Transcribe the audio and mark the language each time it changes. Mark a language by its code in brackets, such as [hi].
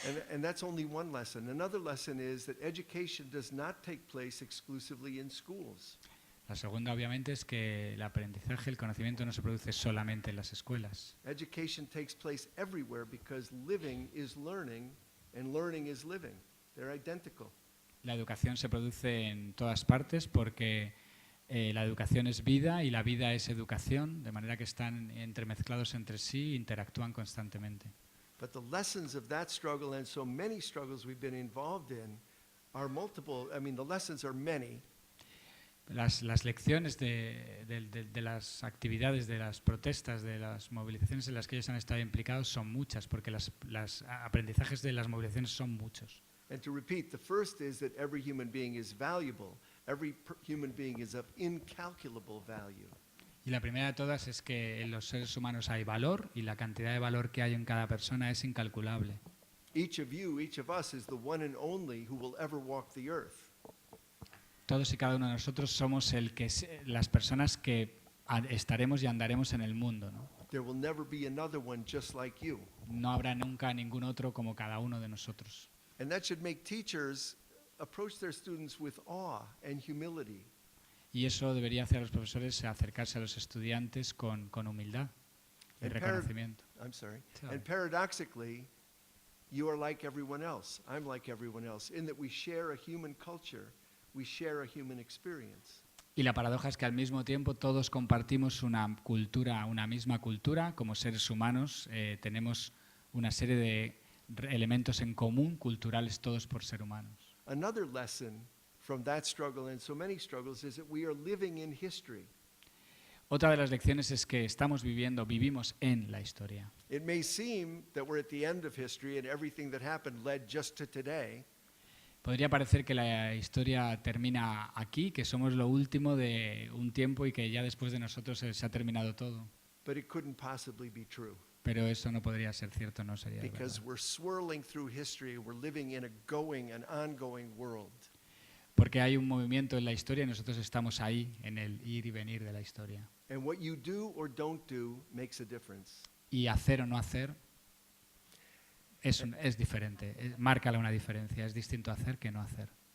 [en] And that's only one lesson. Another lesson is that education does not take place exclusively in schools. [es] La segunda, obviamente, es que el aprendizaje, el conocimiento no se produce solamente en las escuelas. [en] Education takes place everywhere because living is learning and learning is living. They're identical. [es] La educación se produce en todas partes porque la educación es vida y la vida es educación, de manera que están entremezclados entre sí e interactúan constantemente. [en] But the lessons of that struggle and so many struggles we've been involved in are multiple. I mean, the lessons are many. [es] Las lecciones de las actividades, de las protestas, de las movilizaciones en las que ellos han estado implicados son muchas, porque los aprendizajes de las movilizaciones son muchos. [en] And to repeat, the first is that every human being is valuable. Every human being is of incalculable value. [es] Y la primera de todas es que en los seres humanos hay valor y la cantidad de valor que hay en cada persona es incalculable. [en] Each of you, each of us is the one and only who will ever walk the earth. [es] Todos y cada uno de nosotros somos las personas que estaremos y andaremos en el mundo, ¿no? [en] There will never be another one just like you. [es] No habrá nunca ningún otro como cada uno de nosotros. [en] And that should make teachers approach their students with awe and humility. [es] Y eso debería hacer a los profesores acercarse a los estudiantes con humildad y [en] And [es] reconocimiento. [en] I'm sorry. Sorry. And paradoxically, you are like everyone else. I'm like everyone else. In that we share a human culture, we share a human experience. [es] Y la paradoja es que al mismo tiempo todos compartimos una cultura, una misma cultura, como seres humanos, tenemos una serie de elementos en común, culturales todos por ser humanos. [en] Another lesson from that struggle and so many struggles is that we are living in history. [es] Otra de las lecciones es que vivimos en la historia. [en] It may seem that we're at the end of history and everything that happened led just to today. [es] Podría parecer que la historia termina aquí, que somos lo último de un tiempo y que ya después de nosotros se ha terminado todo. [en] But it couldn't possibly be true. [es] Pero eso no podría ser cierto, no sería [en] Because [es] verdad. [en] we're swirling through history, we're living in an ongoing world. [es] Porque hay un movimiento en la historia y nosotros estamos ahí, en el ir y venir de la historia. [en] And what you do or don't do makes a difference. [es] Y hacer o no hacer es diferente, marca una diferencia, es distinto hacer que no hacer.